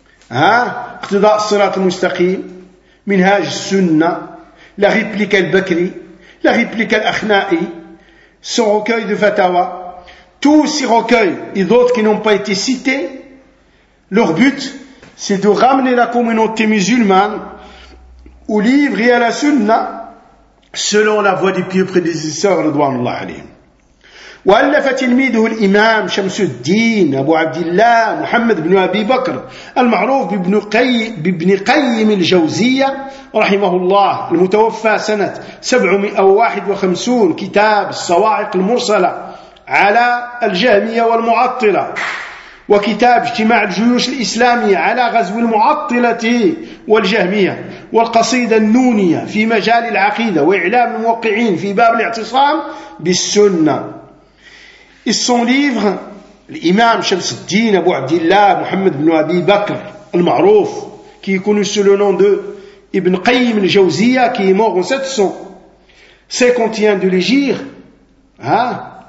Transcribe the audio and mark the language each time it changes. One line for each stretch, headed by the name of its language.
French: iqtida' al-sirat al-mustaqim, minhaj al-sunna, la réplique al-bakri, la réplique al-akhna'i, son recueil de fatawa, tous ces recueils et d'autres qui n'ont pas été cités, leur but, c'est de ramener la communauté musulmane au livre et à la sunna, selon la voie des pieux prédécesseurs, radouanullah alayhim.
Arabic: وألف تلميذه الإمام شمس الدين أبو عبد الله محمد بن أبي بكر المعروف بابن قيم الجوزية رحمه الله المتوفى سنة 751 كتاب الصواعق المرسلة على الجهمية والمعطلة وكتاب اجتماع الجيوش الإسلامية على غزو المعطلة والجهمية والقصيدة النونية في مجال العقيدة وإعلام الموقعين في باب الاعتصام بالسنة.
French: Et son livre, l'imam Shamsuddin Abu Abdillah Muhammad ibn Abi Bakr al-Ma'ruf, qui est connu sous le nom de Ibn Qayyim al-Jawziya, qui est mort en 751 de l'Hégire, hein?